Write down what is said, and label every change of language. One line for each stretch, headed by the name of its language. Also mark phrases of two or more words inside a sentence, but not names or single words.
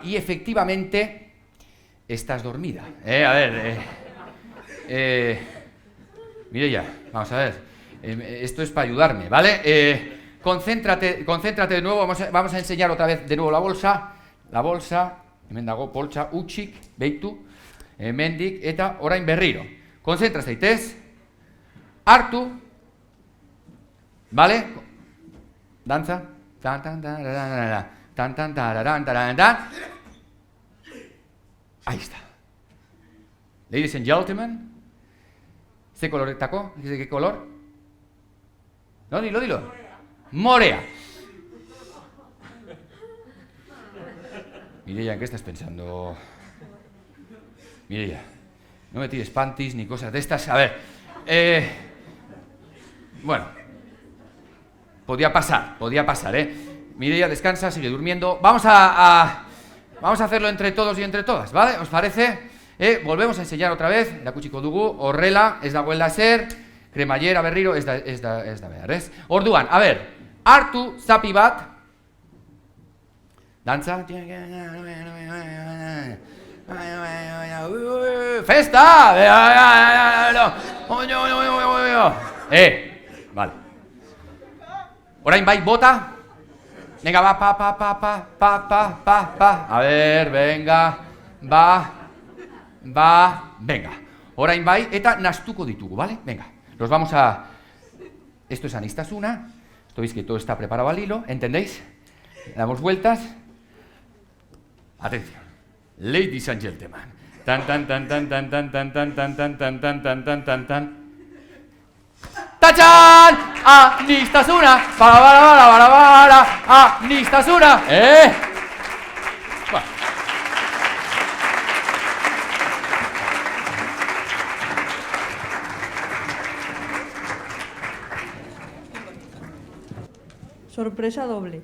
Spanish: Y efectivamente, estás dormida. A ver, Mireia, vamos a ver. Esto es para ayudarme, ¿vale? Concéntrate de nuevo, vamos a enseñar otra vez de nuevo la bolsa,
Basque: hemen dago, poltsa, utxik, beitu, hemendik, eta orain berriro. Konzentra zaitez, hartu, ¿vale? Danza, tan tan tararara, tan tan tararan tararán.
Spanish: Ahí está.
English: Ladies and gentlemen,
Basque: ¿ze coloretako?
Spanish: ¿De qué color? No, dilo. Morea. Mireia, ¿en qué estás pensando? Mireia, no me tires panties ni cosas de estas. A ver, bueno, podía pasar, Mireia, descansa, sigue durmiendo. Vamos a hacerlo entre todos y entre todas, ¿vale? ¿Os parece? Volvemos a enseñar otra vez.
Basque: Erakutsiko dugu, horrela, ez dagoela zer, kremaiera berriro, ez da behar, ez? Orduan,
Spanish: a ver,
Basque: hartu zapi bat, dantza, festa, vale. Orain bai, bota,
Spanish: venga, va, pa, a ver, venga, va, venga.
Basque: Orain bai, eta nastuko ditugu, ¿vale?
Spanish: Venga, los vamos a... Esto es Anistasuna. Esto veis que todo está preparado al hilo, ¿entendéis? Damos vueltas. Atención.
English: Ladies and gentlemen. Tan tan tan tan tan tan tan tan tan tan tan tan tan tan tan tan.
Spanish: ¡Tachan! Anistasuna. Para. Anistasuna. Bueno. Sorpresa doble.